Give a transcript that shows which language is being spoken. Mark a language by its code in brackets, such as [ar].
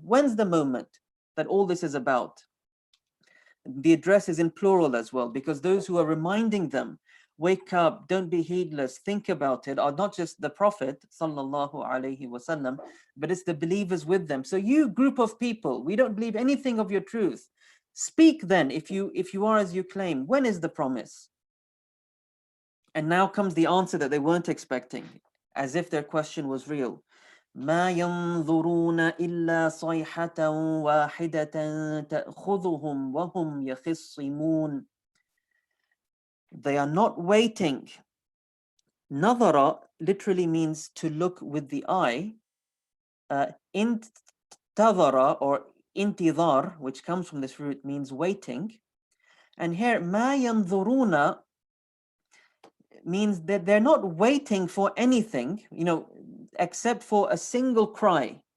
[en] When's the moment that all this is about? The address is in plural as well, because those who are reminding them, wake up, don't be heedless, think about it, are not just the Prophet sallallahu alaihi wasallam, but it's the believers with them. So you group of people, we don't believe anything of your truth. Speak then, if you are as you claim. When is the promise? And now comes the answer that they weren't expecting, as if their question was real. [ar] ما ينظرون إلا صيحة واحدة تأخذهم وهم يخصمون. [en] They are not waiting. Nadhara literally means to look with the eye. Intadhara or intidhar, which comes from this root, means waiting. And here, [ar] ما ينظرون [en] means that they're not waiting for anything, except for a single cry.